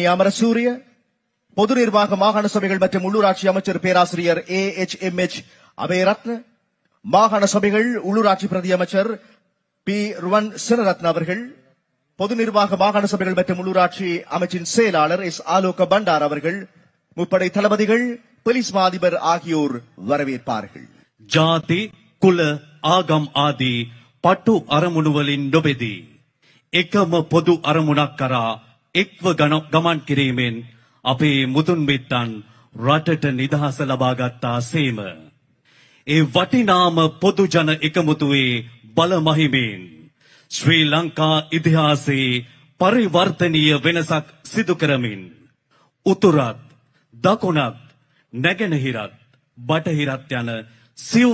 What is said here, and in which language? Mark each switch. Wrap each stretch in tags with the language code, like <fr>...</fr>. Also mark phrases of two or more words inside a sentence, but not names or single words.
<ta>அமரசூரிய, பொது நிர்வாக மாகாண சபைகள் மற்றும் உள்ளூராட்சி அமைச்சர் பேராசிரியர் AHMH அபேரத்ன, மாகாண சபைகள் உள்ளூராட்சி பிரதி அமைச்சர் P ருவன் சினரத்ன அவர்கள், பொது நிர்வாக மாகாண சபைகள் மற்றும் உள்ளூராட்சி அமைச்சின் செயலாளர் S ஆலோக பண்டார் அவர்கள், முப்படை தளபதிகள், போலீஸ் மா அதிபர் ஆகியோர் வரவேற்பார்கள்.</ta> <si>ජාති කුල ආගම් ආදී පටු අරමුණු වලින් නොබෙදී එකම පොදු අරමුණක් කරා එක්ව ගමන් කිරීමෙන් අපේ මුතුන් මිත්තන් රටට නිදහස ලබා ගත්තා සේම. ඒ වටිනාම පොදු ජන එකමුතුවේ බල මහිමෙන් ශ්‍රී ලංකා ඉතිහාසයේ පරිවර්තනීය වෙනසක් සිදු කරමින් උතුරත් දකුණත් නැගෙනහිරත් බටහිරත් යන සිව්</si>